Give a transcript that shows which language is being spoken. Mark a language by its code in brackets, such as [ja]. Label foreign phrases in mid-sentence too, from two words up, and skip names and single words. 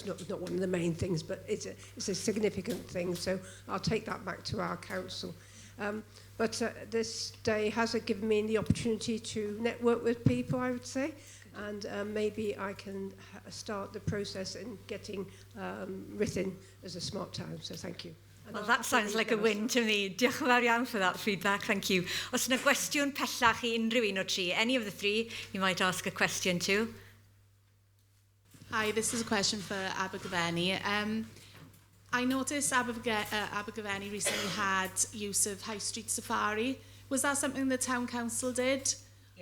[en] Not one of the main things, but it's a significant thing, so I'll take that back to our council. But this day has given me the opportunity to network with people, I would say, and maybe I can start the process in getting written as a smart town, so thank you. Well, that sounds like a win to me. [cy] Diolch yn fawr iawn [en] for that feedback, thank you. [cy] Os yna gwestiwn pellach I unrhyw un o tri, [en] any of the three, you might ask a question to. Hi, this is a question for Abergavenny. I noticed Abergavenny recently had use of High Street Safari. Was that something the Town Council did?